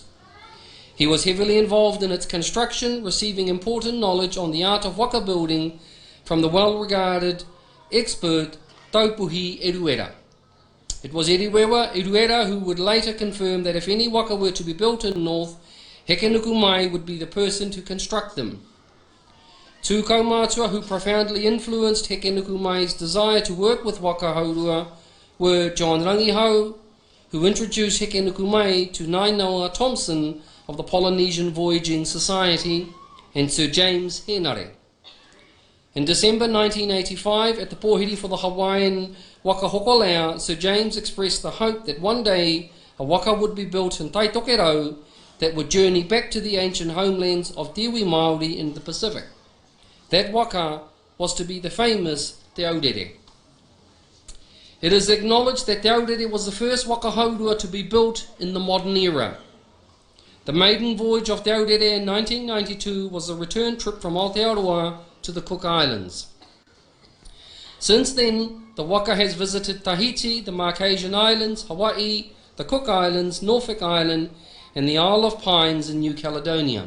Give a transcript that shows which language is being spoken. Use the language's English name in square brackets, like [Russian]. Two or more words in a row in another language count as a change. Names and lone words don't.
[English] He was heavily involved in its construction, receiving important knowledge on the art of waka building from the well-regarded expert Taupuhi Eruera. It was Eruera who would later confirm that if any waka were to be built in the north, Hekenukumai would be the person to construct them. Two kaumātua who profoundly influenced Hekenukumai's desire to work with [Māori] waka haurua [English] were John Rangihau, who introduced Hekenukumai to Nainoa Thompson of the Polynesian Voyaging Society, and Sir James Henare. In December 1985, at the Pōhiri for the Hawaiian Waka Hokolea, Sir James expressed the hope that one day a waka would be built in Taitokerau that would journey back to the ancient homelands of Tiwi Māori in the Pacific. That waka was to be the famous Te Aurere. It is acknowledged that Te Aurere was the first [Māori] waka haurua [English] to be built in the modern era. The maiden voyage of Te Aurere in 1992 was a return trip from Aotearoa to the Cook Islands. Since then, the waka has visited Tahiti, the Marquesian Islands, Hawaii, the Cook Islands, Norfolk Island, and the Isle of Pines in New Caledonia.